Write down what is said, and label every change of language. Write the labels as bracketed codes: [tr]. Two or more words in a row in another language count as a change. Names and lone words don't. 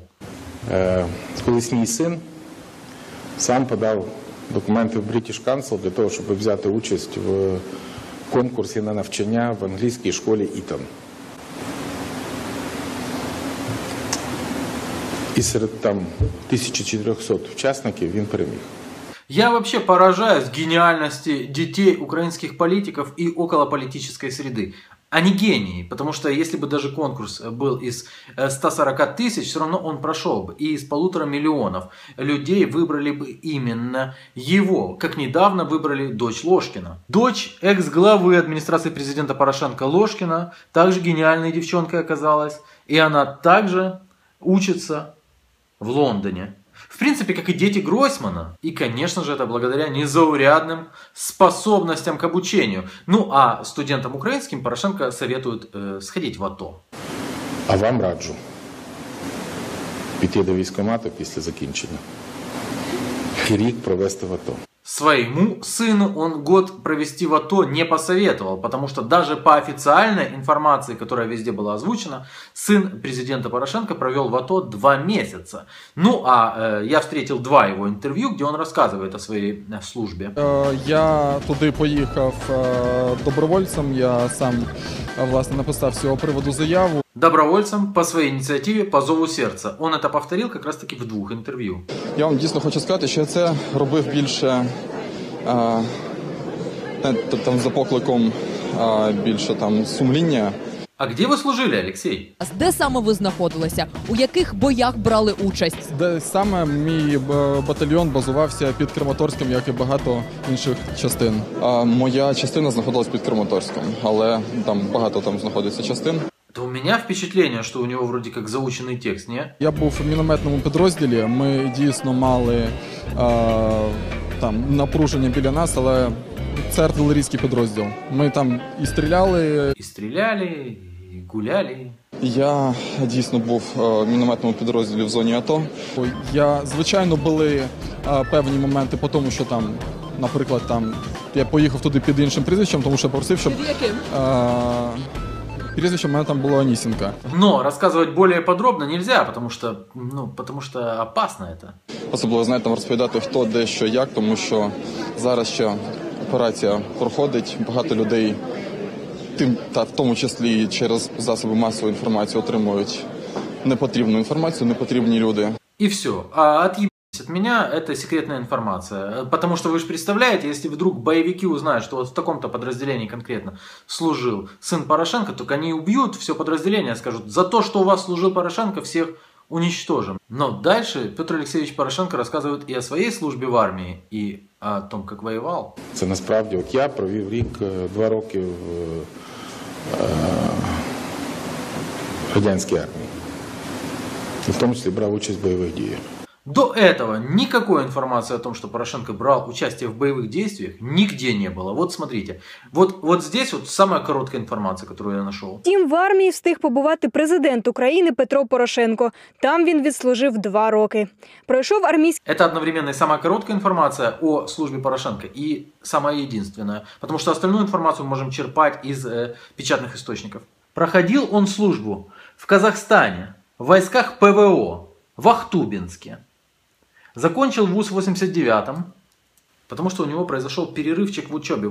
[uk] Колись мій син сам подав документи в British Council для того, щоб взяти участь в конкурсі на навчання в англійській школі Ітон. І серед там 1400 учасників він переміг. [ru] Я вообще поражаюсь гениальности детей украинских политиков и околополитической среды. Они гении, потому что если бы даже конкурс был из 140 тысяч, все равно он прошел бы. И из 1,5 миллиона людей выбрали бы именно его, как недавно выбрали дочь Ложкина. Дочь экс-главы администрации президента Порошенко Ложкина также гениальной девчонкой оказалась. И она также учится в Лондоне. В принципе, как и дети Гройсмана. И, конечно же, это благодаря незаурядным способностям к обучению. Ну, а студентам украинским Порошенко советует сходить в АТО. [uk] А вам раджу піти до військкомату після закінчення і рік провести в АТО. [ru] Своему сыну он год провести в АТО не посоветовал, потому что даже по официальной информации, которая везде была озвучена, сын президента Порошенко провел в АТО 2 месяца. Ну, а я встретил 2 его интервью, где он рассказывает о своей службе. [uk] Я туди поїхав добровольцем, я сам, власне, написав з цього приводу заяву. [ru] Добровольцем по своей инициативе, по зову сердца. Он это повторил как раз-таки в 2 интервью. [uk] Я вам дійсно хочу сказати, що я це робив більше там, за покликом більше там сумління. [ru] А где вы служили, Алексей? [uk] Де саме ви знаходилися? У яких боях брали участь? Де саме мій батальйон базувався під Краматорськом, як і багато інших частин. Моя частина знаходилась під Краматорськом, але там багато там знаходиться частин. [ru] То у меня впечатление, что у него вроде как заученный текст, не? [uk] Я був в мінометному підрозділі, ми дійсно мали там напруження біля нас, але це артилерійський підрозділ. Ми там і стріляли. [ru] И стреляли, и гуляли. [uk] Я дійсно був в мінометному підрозділі в зоні АТО. Звичайно, були певні моменти по тому, що там, наприклад, там я поїхав туди під іншим прізвищем, тому що просив, щоб... Прізвище у мене там було Анісенко. [ru] Но рассказывать более подробно нельзя, потому что опасно это. [uk] Особливо, знаєте, там розповідати хто, де, що, як, тому що зараз ще операція проходить, багато людей, в тому числі через засоби масової інформації, отримують непотрібну інформацію, непотрібні люди. [ru] И все. А отъебитесь от меня, это секретная информация. Потому что вы же представляете, если вдруг боевики узнают, что вот в таком-то подразделении конкретно служил сын Порошенко, то они убьют все подразделение, скажут, за то, что у вас служил Порошенко, всех уничтожим. Но дальше Петр Алексеевич Порошенко рассказывает и о своей службе в армии, и о том, как воевал. [uk] Це насправді, от я провів 2 роки в радянській армії. І в тому числі брав участь в бойових діях. [ru] До этого никакой информации о том, что Порошенко брал участие в боевых действиях, нигде не было. Вот смотрите, вот здесь вот самая короткая информация, которую я нашел. [uk] Втім, в армії встиг побувати президент України Петро Порошенко. Там він відслужив 2 роки. Пройшов армійський... [ru] Это одновременно и самая короткая информация о службе Порошенко и самая единственная. Потому что остальную информацию мы можем черпать из печатных источников. Проходил он службу в Казахстане, в войсках ПВО, в Ахтубинске. Закончил вуз в 89-м, потому что у него произошел перерывчик в учебе.